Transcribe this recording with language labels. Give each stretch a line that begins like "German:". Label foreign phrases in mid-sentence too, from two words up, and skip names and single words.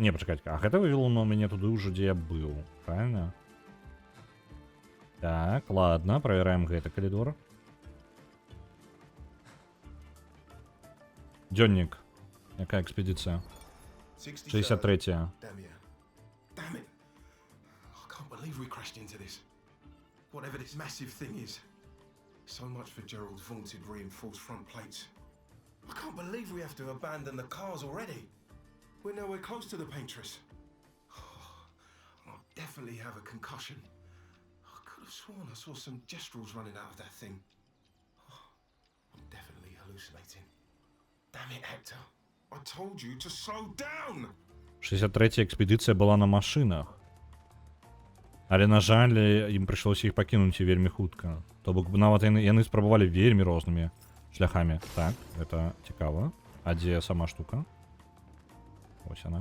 Belarusian: Не, пачакайце, а гэта вывело на мяне туды ўжо, дзе я быў.
Russian: Правильно?
Belarusian: Так, ладно, правераем гэты калідор. Дзённік. Якая экспедыцыя? 63-я.
English: Damn it. I can't believe we crashed into this. Whatever this massive thing is. So much for Gerald's vaunted reinforced front plates. I can't believe we have to abandon the cars already. We're nowhere close to the Paintress. I'll definitely have a concussion. I could have sworn I saw some gestrels running out of that thing. I'm definitely hallucinating. Damn it, Hector. I told you to slow down!
Belarusian: 63-я экспедыцыя была на машынах. Але, на жаль, ім прыйшлося іх пакінуць і вельмі хутка. То бок нават яны спрабавалі вельмі рознымі шляхамі. Так, гэта цікава. А дзе сама штука? Ось яна.